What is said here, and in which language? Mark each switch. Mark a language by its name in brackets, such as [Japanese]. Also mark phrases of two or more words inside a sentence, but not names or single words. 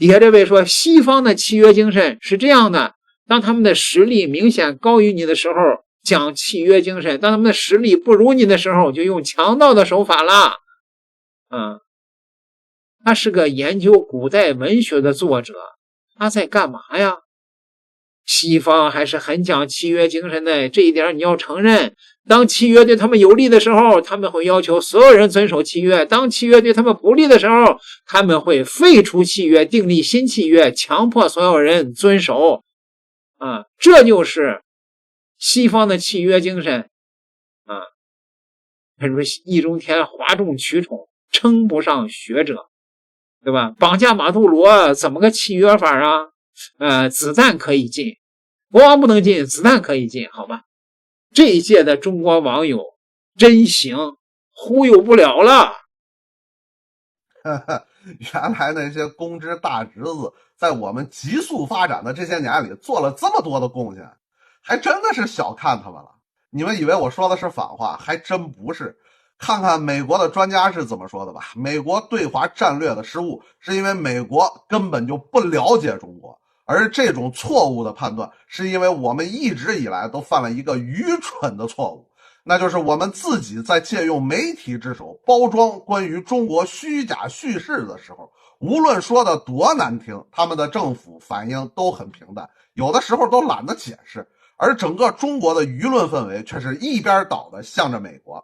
[Chinese] 底下這位說，西方的契約精神是這樣的，當他們的實力明顯高於你的时候，講契約精神，當他们的實力不如你的時候，就用強盜的手法了。他是個研究古代文學的作者，他在幹嘛呀？西方還是很講契約精神的，這一點你要承認。當契約對他們有利的時候，他們會要求所有人遵守契約；當契約對他們不利的時候，他們會廢除契約，訂立新契約，強迫所有人遵守。這就是西方的契約精神。他說易中天哗众取寵，稱不上學者，對吧？綁架馬杜羅怎麼個契約法啊？子彈可以進，國王不能進，子彈可以進，好吧？這一屆的中國網友真行，忽悠不了了。原来那些公知大侄子在我們急速發展的这些年里做了这麼多的貢獻，還真的是小看他們了。你們以為我說的是反話，還真不是。看看美國的專家是怎麼說的吧。美國對華戰略的失誤是因為美國根本就不了解中國，而這種錯誤的判斷是因為我們一直以來都犯了一個愚蠢的錯誤，那就是我們自己在借用媒體之手包裝關於中國虛假敘事的時候，無論說的多難聽，他們的政府反應都很平淡，有的時候都懶得解釋，而整個中國的輿論氛圍卻是一邊倒的向着美國。